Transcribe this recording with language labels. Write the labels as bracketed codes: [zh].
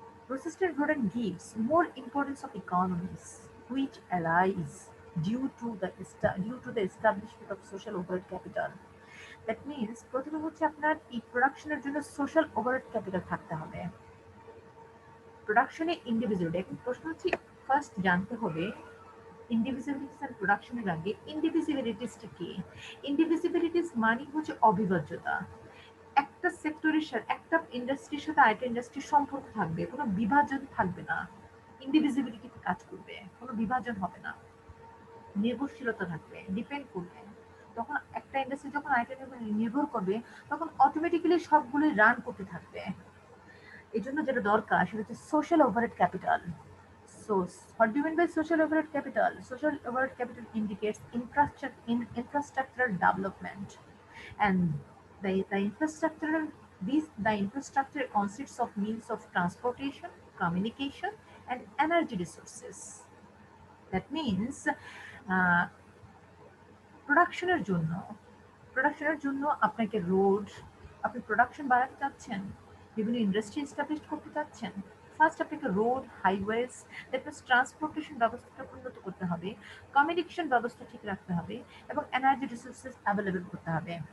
[en] Persistent rodent gives more importance of economies which arise due to the establishment of social overhead capital. That means [bn] প্রথমে হচ্ছে আপনার এই প্রোডাকশনের জন্য social overhead capital থাকতে হবে। প্রোডাকশনে ইন্ডিভিজুয়াল, এখন প্রশ্ন হচ্ছে ফার্স্ট জানতে হবে ইন্ডিভিজিবিলিটিস এন্ড প্রোডাকশনের আগে ইন্ডিভিজিবিলিটিসটা কি। ইন্ডিভিজিবিলিটিস মানে হচ্ছে অবিভাজ্যতা। একটা সেক্টরের সাথে, একটা ইন্ডাস্ট্রির সাথে আরেকটা ইন্ডাস্ট্রির সম্পর্ক থাকবে, কোনো বিভাজন থাকবে না। ইন্ডিভিজিবিলিটি কাজ করবে, কোনো বিভাজন হবে না, নির্ভরশীলতা থাকবে, ডিপেন্ড করবে। তখন একটা ইন্ডাস্ট্রি যখন আরেকটা নির্ভর করবে, তখন অটোমেটিক্যালি সবগুলোই রান করতে থাকবে। এই জন্য যেটা দরকার সেটা হচ্ছে social overhead capital. [en] So, what do you mean by social overhead capital? Social overhead capital indicates infrastructural development, and the infrastructural the infrastructure consists of means of transportation, communication, and energy resources. That means uh, [bn] প্রোডাকশনের জন্য প্রোডাকশনের জন্য আপনাকে road, আপনি production বাড়াতে চাচ্ছেন, বিভিন্ন industry establish করতে চাচ্ছেন, ফার্স্ট আপনাকে road, highways, that means transportation ব্যবস্থাটা উন্নত করতে হবে, কমিউনিকেশন ব্যবস্থা ঠিক রাখতে হবে, এবং এনার্জি রিসোর্সেস অ্যাভেলেবল করতে হবে।